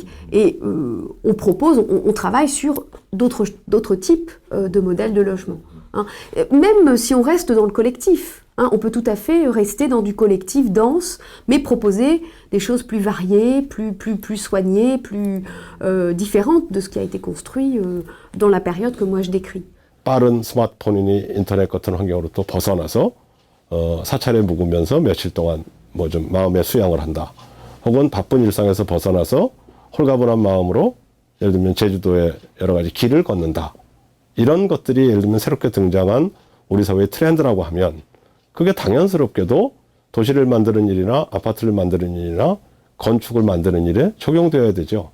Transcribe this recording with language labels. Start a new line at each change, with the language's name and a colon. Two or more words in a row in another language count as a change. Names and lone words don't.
French: Et on travaille sur d'autres types de modèles de logement. Même si on reste dans le collectif. On peut tout à fait rester dans du collectif dense, mais proposer des choses plus variées, plus soignées, plus différentes de ce qui a été construit dans la période que moi je décris.
Korean: 빠른 스마트폰이니 인터넷 같은 환경으로 또 벗어나서 사찰에 묵으면서 며칠 동안 뭐 좀 마음의 수양을 한다. 혹은 바쁜 일상에서 벗어나서 홀가분한 마음으로 예를 들면 제주도의 여러 가지 길을 걷는다. 이런 것들이 예를 들면 새롭게 등장한 우리 사회의 트렌드라고 하면 그게 당연스럽게도 도시를 만드는 일이나 아파트를 만드는 일이나 건축을 만드는 일에 적용되어야 되죠.